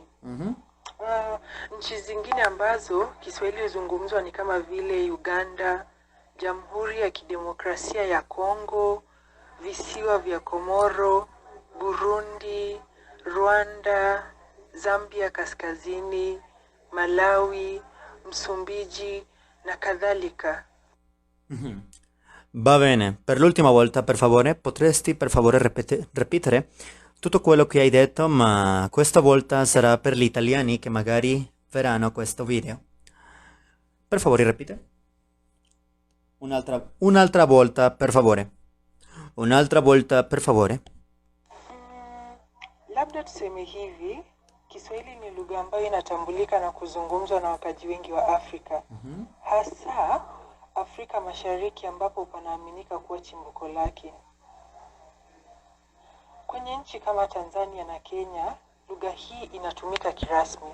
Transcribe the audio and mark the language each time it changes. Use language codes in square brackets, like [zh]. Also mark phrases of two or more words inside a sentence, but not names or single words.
[sw] Nchi zingine ambazo Kiswahili huzungumzwa ni kama vile Uganda, Jamhuri ya Kidemokrasia ya Kongo, visiwa vya Komoro, Burundi, Rwanda, Zambia Kaskazini, Malawi, Msumbiji na kadhalika. [it] Va bene, per l'ultima volta, per favore, potresti per favore ripetere tutto quello che hai detto, ma questa volta sarà per gli italiani che magari verranno questo video. Per favore, ripete. Un'altra volta, per favore. Un'altra volta, per favore. [sw] Labda tuseme hivi, Kiswahili ni lugha ambayo inatambulika na kuzungumzwa na wakazi wengi wa Afrika. Hasa Afrika Mashariki ambapo panaaminika kuwa chimbuko lake. Kwenye nchi kama Tanzania na Kenya, lugha hii inatumika kirasmi.